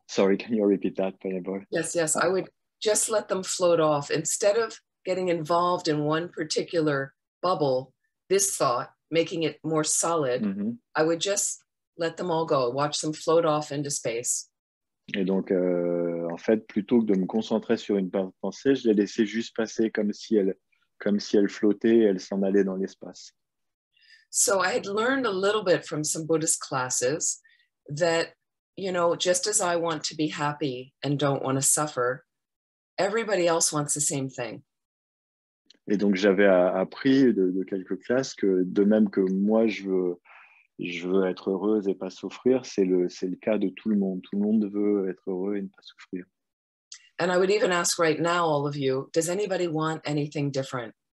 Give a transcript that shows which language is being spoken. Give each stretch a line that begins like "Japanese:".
English: Sorry, can you repeat that? Yes. I would just let them float off. Instead of getting involved in one particular bubble, this thought, making it more solid, I would just let them all go, watch them float off into space.
French: Et donc, en fait, plutôt que de me concentrer sur une pensée, je l'ai laissée juste passer comme si elle flottait et elle s'en allait dans l'espace.
English: So I had learned a little bit from some Buddhist classes that, you know, just as I want to be happy and don't want to suffer, everybody else wants the same thing.
French: Et donc, j'avais appris de quelques classes que de même que moi, je veux être heureuse et pas souffrir, c'est le cas de tout le monde. Tout le monde veut être heureux et ne pas souffrir.
English: And I would even ask right now, all of you, does anybody want anything different?